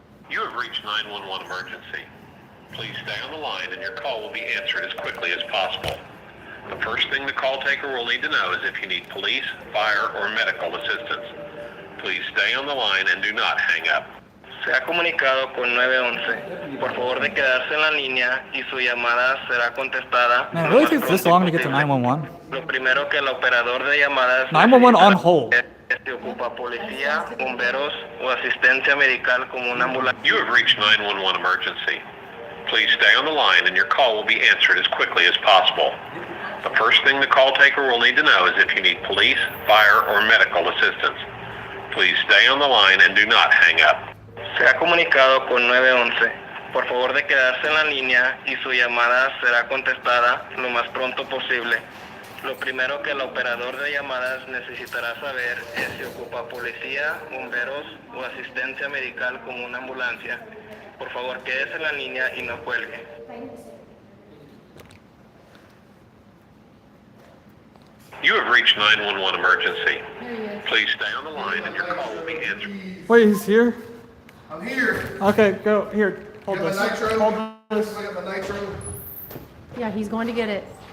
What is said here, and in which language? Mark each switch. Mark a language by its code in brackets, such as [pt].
[en] You have reached 911 emergency. Please stay on the line and your call will be answered as quickly as possible. The first thing the call taker will need to know is if you need police, fire, or medical assistance. Please stay on the line and do not hang up. [es] Se ha comunicado con 911. Por favor de quedarse en la línea y su llamada será contestada. [en] Man, it really takes this long to get to 911. [es] Lo primero que el operador de llamadas [en] 911 on hold. [es] se ocupa policía, bomberos o asistencia medical como una ambulancia. [en] You have reached 911 emergency. Please stay on the line and your call will be answered as quickly as possible. The first thing the call taker will need to know is if you need police, fire, or medical assistance. Please stay on the line and do not hang up. [es] Se ha comunicado con 911. Por favor de quedarse en la línea y su llamada será contestada lo más pronto posible. Lo primero que el operador de llamadas necesitará saber es si ocupa policía, bomberos o asistencia medical como una ambulancia. Por favor, quédese en la línea y no cuelgue. [en] You have reached 911 emergency. Please stay on the line and your call will be answered. Wait, he's here? I'm here. Okay, go, here, hold Got this. my nitro. Hold this. I got my nitro. Yeah, he's going to get it.